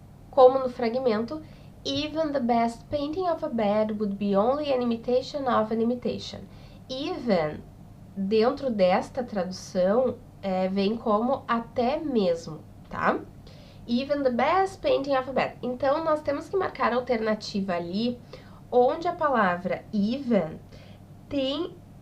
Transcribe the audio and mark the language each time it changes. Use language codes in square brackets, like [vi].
[pt] Como no fragmento, [en] even the best painting of a bed would be only an imitation of an imitation. [pt] Even, dentro desta tradução, vem como até mesmo, tá? [en] Even the best painting of a bed. [pt] Então, nós temos que marcar a alternativa ali, onde a palavra even tem